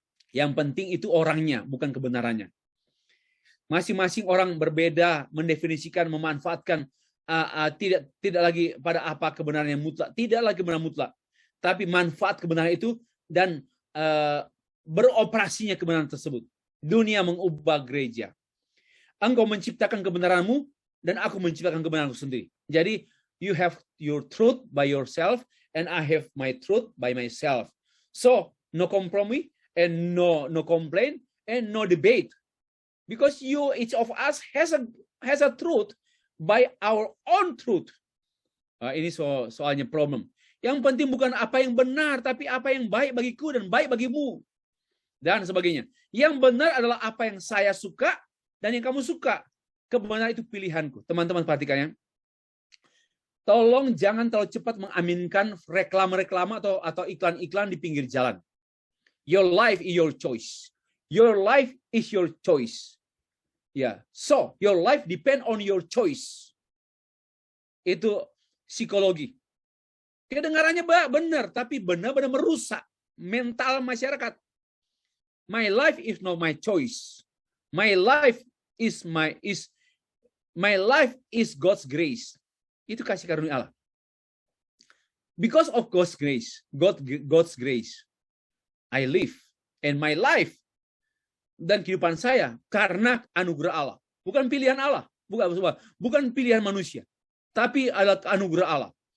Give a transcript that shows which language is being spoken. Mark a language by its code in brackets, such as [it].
[id] Yang penting itu orangnya, bukan kebenarannya. Masing-masing orang berbeda mendefinisikan, memanfaatkan tidak lagi pada apa kebenaran yang mutlak, tidak lagi kebenaran mutlak, tapi manfaat kebenaran itu dan beroperasinya kebenaran tersebut. Dunia mengubah gereja. Engkau menciptakan kebenaranmu dan aku menciptakan kebenaranku sendiri. [en] Jadi you have your truth by yourself and I have my truth by myself. So no compromise and no complaint and no debate. Because each of us has a truth by our own truth. [id] Ini soalnya problem. Yang penting bukan apa yang benar, tapi apa yang baik bagiku dan baik bagimu. Dan sebagainya. Yang benar adalah apa yang saya suka dan yang kamu suka. Kebenaran itu pilihanku. Teman-teman perhatikan ya. Tolong jangan terlalu cepat mengaminkan reklama-reklama atau iklan-iklan di pinggir jalan. [en] Your life is your choice. Your life is your choice. Ya, so your life depend on your choice. [id] Itu psikologi. Kedengarannya benar, tapi benar-benar merusak mental masyarakat. [en] My life is not my choice. My life is my life is God's grace. [id] Itu kasih karunia Allah. [en] Because of God's grace, God's grace, I live, and my life [id] dan kehidupan saya karena anugerah Allah, bukan pilihan Allah, bukan pilihan manusia, tapi adalah anugerah Allah.